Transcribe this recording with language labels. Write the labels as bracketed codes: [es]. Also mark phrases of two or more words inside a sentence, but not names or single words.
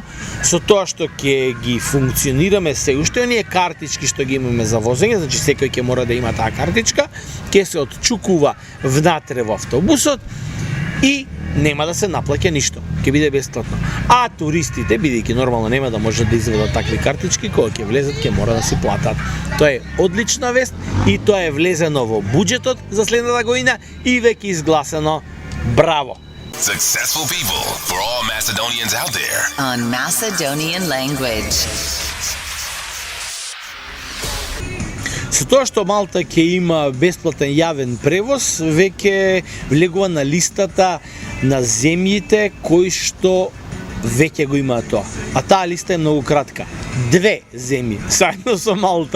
[mk] Со тоа што ќе ги функционираме се уште оние картички што ги имаме за возење, значи секој ќе мора да има таа картичка, ќе се отчукува внатре во автобусот и нема да се наплаќа ништо, ќе биде бесплатно. А туристите, бидејќи нормално нема да можат да изведат такви картички, кога ќе влезат ќе мора да си платат. Тоа е одлична вест и тоа е влезено во буџетот за следната година и веќе изгласено. Браво! [en] Successful people for all Macedonians out there. On Macedonian language. [mk] Со тоа што Малта ќе има бесплатен јавен превоз, веќе влегува на листата на земјите кои што веќе го имаат тоа. А таа листа е многу кратка. 2 земји, заедно со Малта.